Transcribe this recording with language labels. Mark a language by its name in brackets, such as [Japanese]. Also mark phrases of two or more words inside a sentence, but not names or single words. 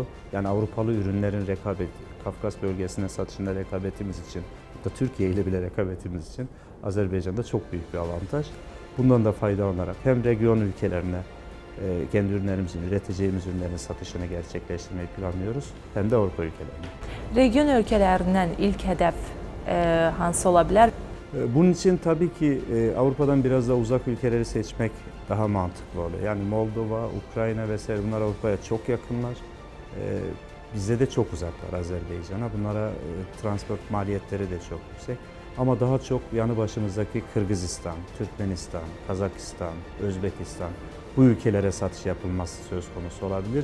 [Turkish] Yani Avrupalı ürünlerin Kafkas bölgesine satışında rekabetimiz için, hatta Türkiye ile bile rekabetimiz için Azerbaycan'da çok büyük bir avantaj. Bundan da faydalanarak hem region ülkelerine kendi ürünlerimizin, üreteceğimiz ürünlerin satışını gerçekleştirmeyi planlıyoruz hem de Avrupa ülkelerine. [Azerbaijani] Region ölkələrindən ilk hədəf hansı ola bilər? [Turkish] Bunun için tabii ki Avrupa'dan biraz da uzak ülkeleri seçmek daha mantıklı oluyor. Yani Moldova, Ukrayna vesaire bunlar Avrupa'ya çok yakınlar. Bize de çok uzaklar Azerbaycan'a. Bunlara transport maliyetleri de çok yüksek. Ama daha çok yanı başımızdaki Kırgızistan, Türkmenistan, Kazakistan, Özbekistan bu ülkelere satış yapılması söz konusu olabilir.